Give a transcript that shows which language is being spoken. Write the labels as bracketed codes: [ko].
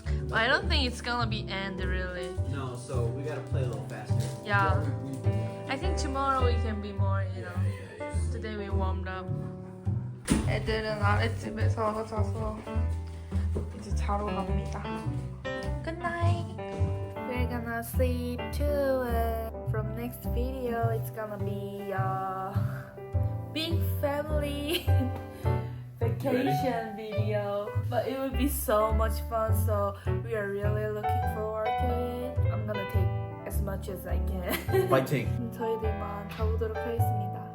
[en] But I don't think it's gonna be end really. No, so we gotta play a little faster. Yeah. I think tomorrow we can be more, you know. Today we warmed up. [ko] 애들은 아랫집에서 자서 이제 자러 갑니다. [en] Good night. We're gonna sleep too. From next video, it's gonna be a big family vacation video. But it will be so much fun. So we are really looking forward to it. I'm gonna take as much as I can. Fighting. [ko] 저희들만 가보도록 하겠습니다.